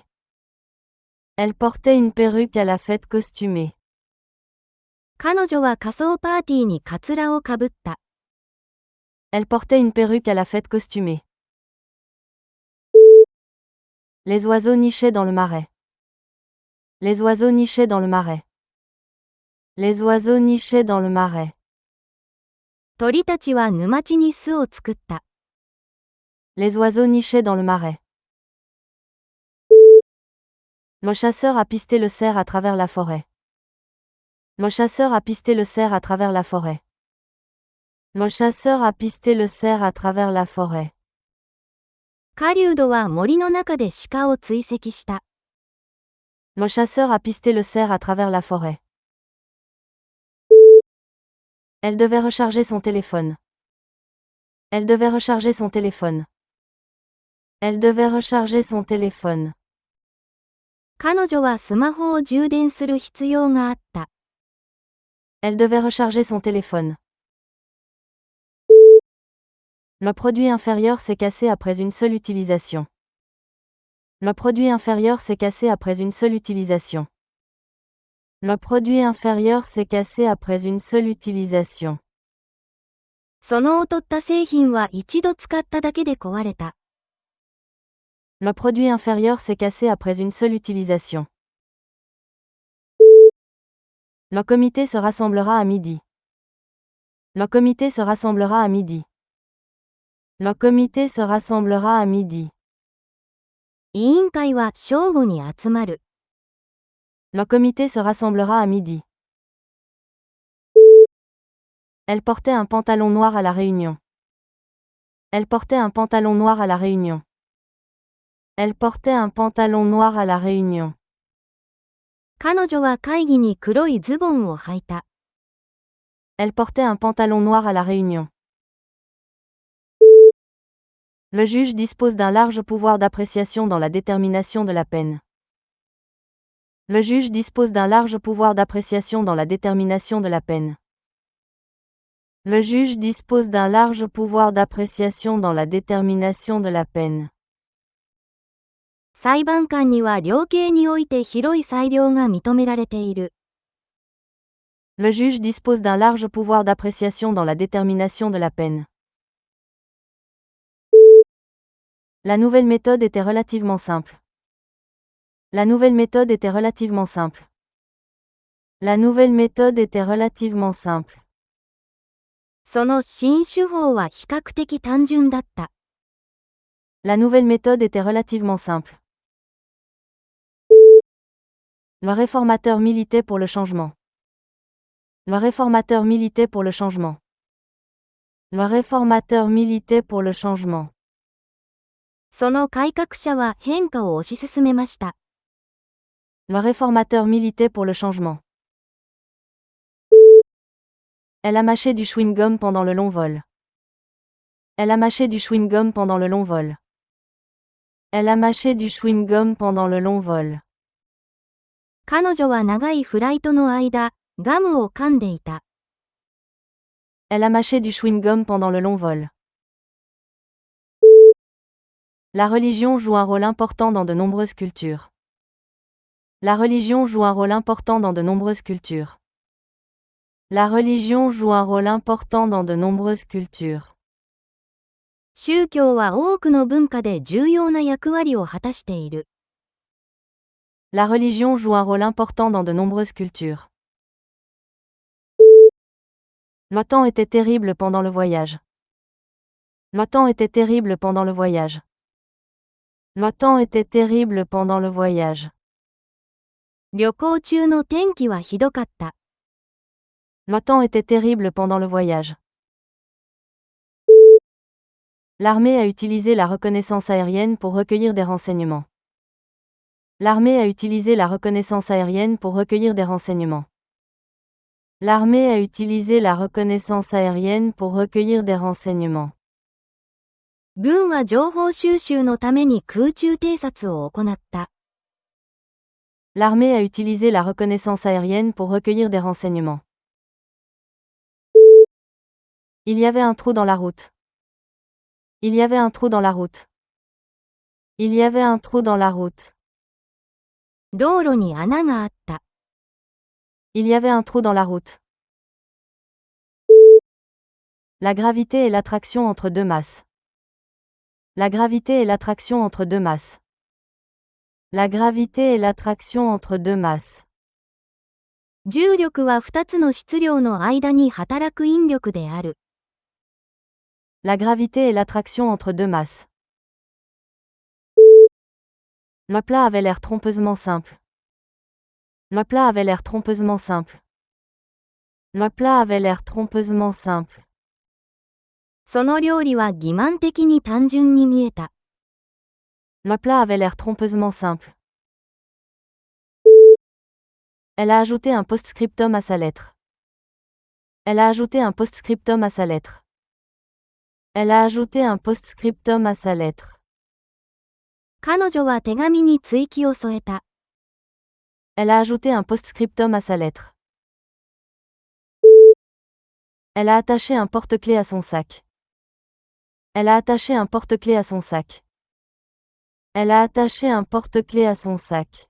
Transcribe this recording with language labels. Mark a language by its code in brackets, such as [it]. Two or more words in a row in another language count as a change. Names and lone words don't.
[fr] Elle portait une perruque à la fête costumée. う。 [ja] 彼女は仮装パーティーにカツラをかぶった。 [fr] Elle portait une perruque à la fête costumée. Les oiseaux nichaient dans le marais. Les oiseaux nichaient dans le marais. Les oiseaux nichaient dans le marais. [ja] 鳥たちは沼地に巣を作った。 [fr] Les oiseaux nichaient dans le marais. Le chasseur a pisté le cerf à travers la forêt. Le chasseur a pisté le cerf à travers la forêt. Le chasseur a pisté le cerf à travers la forêt. [ja] 狩人は森の中で鹿を追跡した。 [fr] Le chasseur a pisté le cerf à travers la forêt. Elle devait recharger son téléphone. Elle devait recharger son téléphone. Elle devait recharger son téléphone. [ja] 彼女はスマホを充電する必要があった。 [fr] Elle devait recharger son téléphone. Le produit inférieur s'est cassé après une seule utilisation. Le produit inférieur s'est cassé après une seule utilisation. Le produit inférieur s'est cassé après une seule utilisation. [ja] その劣った製品は一度使っただけで壊れた。 [fr] Le produit inférieur s'est cassé après une seule utilisation. Le comité se rassemblera à midi. Le comité se rassemblera à midi. Le comité se rassemblera à midi. [ja] 委員会は正午に集まる。 [fr] Le comité se rassemblera à midi. Elle portait un pantalon noir à la réunion. Elle portait un pantalon noir à la réunion. Elle portait un pantalon noir à la réunion. [ja] 彼女は会議に黒いズボンを履いた。 [fr] Elle portait un pantalon noir à la réunion. Le juge dispose d'un large pouvoir d'appréciation dans la détermination de la peine. Le juge dispose d'un large pouvoir d'appréciation dans la détermination de la peine. Le juge dispose d'un large pouvoir d'appréciation dans la détermination de la peine. [ja] 裁判官には量刑において広い裁量が認められている。 [fr] Le juge dispose d'un large pouvoir d'appréciation dans la détermination de la peine. La nouvelle méthode était relativement simple. La nouvelle méthode était relativement simple. La nouvelle méthode était relativement simple. [ja] その新手法は比較的単純だった。 [fr] La nouvelle méthode était relativement simple. Le réformateur militait pour le changement. Le réformateur militait pour le changement. Le réformateur militait pour le changement. [ja] その改革者は変化を推し進めました。 [fr] Le réformateur militait pour le changement. Elle a mâché du chewing-gum pendant le long vol. Elle a mâché du chewing-gum pendant le long vol. Elle a mâché du chewing-gum pendant le long vol. [ja] 彼女は長いフライトの間、ガムを噛んでいた。 [fr] Elle a mâché du chewing-gum pendant le long vol. La religion joue un rôle important dans de nombreuses cultures. La religion joue un rôle important dans de nombreuses cultures. La religion joue un rôle important dans de nombreuses cultures. [ja] 宗教は多くの文化で重要な役割を果たしている。 [fr] La religion joue un rôle important dans de nombreuses cultures. Le temps était terrible pendant le voyage. Le temps était terrible pendant le voyage. Le temps était terrible pendant le voyage. [ja] 旅行中の天気はひどかった。 [fr] Le temps était terrible pendant le voyage. L'armée a utilisé la reconnaissance aérienne pour recueillir des renseignements. L'armée a utilisé la reconnaissance aérienne pour recueillir des renseignements. L'armée a utilisé la reconnaissance aérienne pour recueillir des renseignements. [ja] 軍は情報収集のために空中偵察を行った。 [fr] L'armée a utilisé la reconnaissance aérienne pour recueillir des renseignements. Il y avait un trou dans la route. Il y avait un trou dans la route. Il y avait un trou dans la route. [ja] 道路に穴があった。 [fr] Il y avait un trou dans la route. La gravité et l'attraction entre deux masses. La gravité et l'attraction entre deux masses. La gravité et l'attraction entre deux masses. [ja] 重力は2つの質量の間に働く引力である。 [fr] La gravité et l'attraction entre deux masses. Le plat avait l'air trompeusement simple. Le plat avait l'air trompeusement simple. Le plat avait l'air trompeusement simple. [ja] その料理は欺瞞的に単純に見えた。 [fr] Le plat avait l'air trompeusement simple. Elle a ajouté un post-scriptum à sa lettre. Elle a ajouté un post-scriptum à sa lettre. Elle a ajouté un post-scriptum à sa lettre. [ja] 彼女は手紙に追記を添えた。 [fr] Elle a ajouté un post-scriptum à sa lettre. Elle a attaché un porte-clés à son sac. Elle a attaché un porte-clés à son sac. Elle a attaché un porte-clés à son sac.